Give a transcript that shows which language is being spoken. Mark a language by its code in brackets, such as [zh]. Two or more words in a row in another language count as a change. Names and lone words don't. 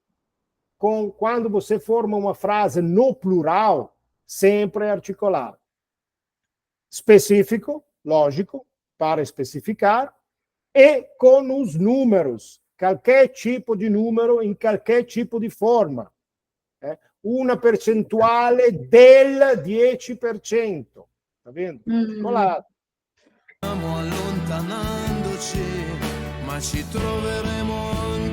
[pt] Quando você forma uma frase no plural, sempre é articulado. Específico, lógico, para especificar, e com os números, qualquer tipo de número, em qualquer tipo de forma. [it] Una percentuale del 10%. [pt] Tá vendo? Articolado. [it] Stiamo allontanandoci, ma ci troveremo